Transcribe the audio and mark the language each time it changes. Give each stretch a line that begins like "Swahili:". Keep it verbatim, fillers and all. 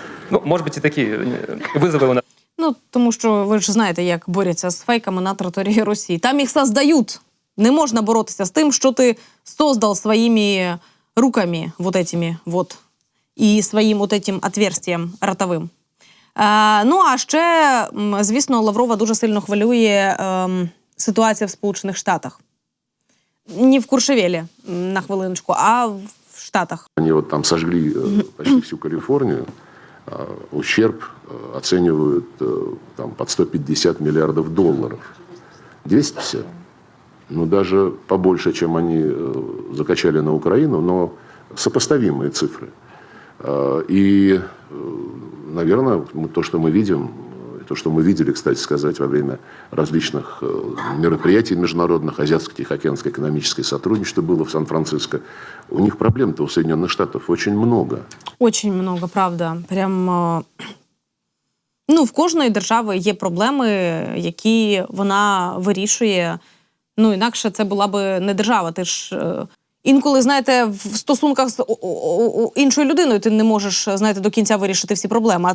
Ukrainian: Ну,
Russian: может быть, и
Ukrainian: такі визови у нас. Ну, тому що ви ж знаєте, як борються з фейками на території Росії. Там їх создають. Не можна боротися з тим, що ти создав своїми руками,
Russian: вот этими, вот,
Ukrainian: і своїм
Russian: вот этим
Ukrainian: отверстієм ротовим. Е, ну, а ще, звісно, Лаврова дуже сильно хвилює е, ситуація в Сполучених Штатах. Не в Куршевелі, на хвилиночку, а в Штатах. Вони от там
Russian: сожгли почти всю
Ukrainian: Каліфорнію.
Russian: Ущерб оценивают там, под сто пятьдесят миллиардов долларов. двести пятьдесят? Ну, даже побольше, чем они закачали на Украину, но сопоставимые цифры. И, наверное, то, что мы видим, то, что мы видели, кстати сказать, во время различных мероприятий международных, Азиатско-Тихоокеанское экономическое сотрудничество было в Сан-Франциско, у них проблем-то у Соединенных Штатов очень много. Очень много, правда.
Ukrainian: Прям, ну, в кожної держави є проблеми, які вона вирішує. Ну, інакше це була би не держава. Ти ж інколи, знаєте, в стосунках з іншою людиною ти не можеш, знаєте, до кінця вирішити всі проблеми.